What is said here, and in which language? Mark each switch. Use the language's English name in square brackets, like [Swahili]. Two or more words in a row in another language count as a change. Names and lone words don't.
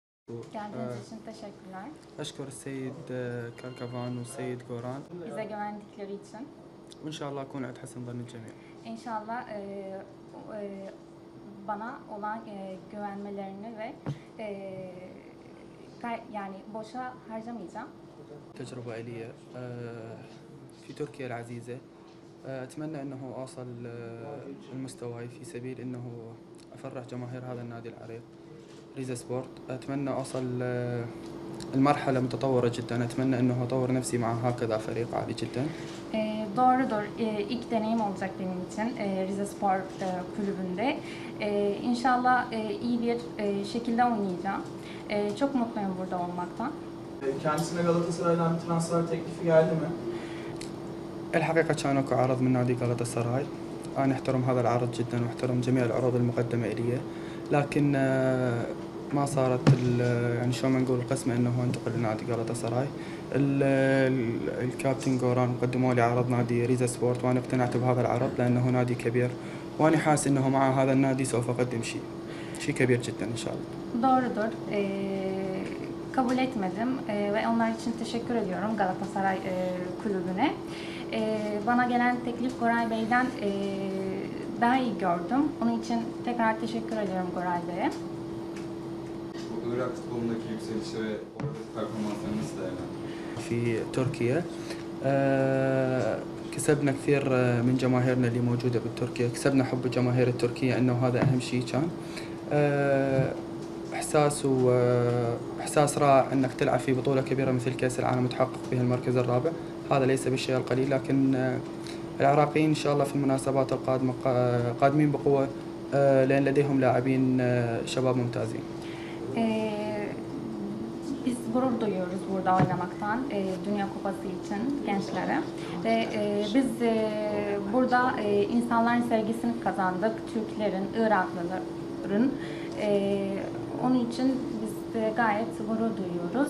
[Turkish] Geldiğiniz için teşekkürler. [Arabic] أشكر السيد كركفان والسيد غوران [Turkish] Bize güvendikleri için. [Arabic] وإن شاء الله أكون عند حسن ظن الجميع. [Turkish] İnşallah bana olan güvenmelerini ve yani boşa harcamayacağım. [Arabic] تجربة إلي في تركيا العزيزة. أتمنى أنه أوصل المستوى في سبيل أنه أفرح جماهير هذا النادي العريق ريزا سبورت. أتمنى أوصل المرحلة متطورة جدا. أتمنى أنه أطور نفسي مع هكذا فريق عالي جدا. [Turkish] Doğrudur. İlk deneyim olacak benim için Rize Spor kulübünde. İnşallah iyi bir şekilde oynayacağım. Çok mutluyum burada olmaktan. Kendisine Galatasaray'dan bir transfer teklifi geldi mi? [Arabic] الحقيقة كان اكو عرض من نادي غالاتا سراي. أنا أحترم هذا العرض جدا وأحترم جميع العروض المقدمة إلي، لكن ما صارت يعني شو ما نقول القسمة انه انتقل لنادي غالاتا سراي. الكابتن غوران قدموا لي عرض نادي ريزا سبورت وانا اقتنعت بهذا العرض لانه نادي كبير وانا حاسس انه مع هذا النادي سوف اقدم شيء كبير جدا ان شاء الله. [Turkish] Doğrudur. Kabul etmedim ve onlar için teşekkür ediyorum Galatasaray kulübüne. Bana gelen teklif Goray Bey'den daha iyi gördüm. Onun için tekrar teşekkür ediyorum Goray Bey'e. Bu Irak futbolundaki yükselişi ve oradaki performanslarını nasıl değerlendiriyorsunuz? [Arabic] في تركيا كسبنا كثير من جماهيرنا اللي موجودة بتركيا، كسبنا حب الجماهير التركية انه هذا اهم شيء كان. احساس رائع انك تلعب في بطولة كبيرة مثل كأس العالم وتحقق فيها المركز الرابع، هذا ليس بالشيء القليل، لكن العراقيين ان شاء الله في المناسبات القادمة قادمين بقوة لأن لديهم لاعبين شباب ممتازين. [Turkish] Biz gurur duyuyoruz burada oynamaktan, Dünya Kupası için gençlere. Ve biz burada insanların sevgisini kazandık, Türklerin, Iraklıların. Onun için biz gayet gurur duyuyoruz.